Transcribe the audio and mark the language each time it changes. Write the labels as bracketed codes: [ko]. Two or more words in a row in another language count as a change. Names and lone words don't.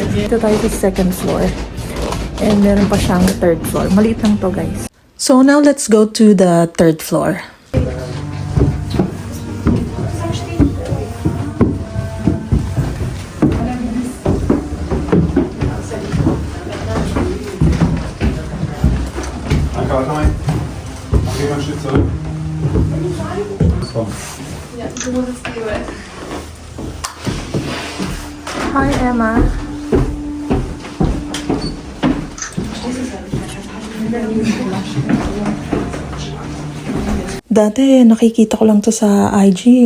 [tl] Dito tayo sa 2nd floor. And meron pa siyang 3rd floor. Maliit lang to guys. [en] So now let's go to the 3rd floor. [de] Danke, geh mal ein Stück zurück. Komm. [en] Hi Emma. [tl] Dati nakikita ko lang to sa IG.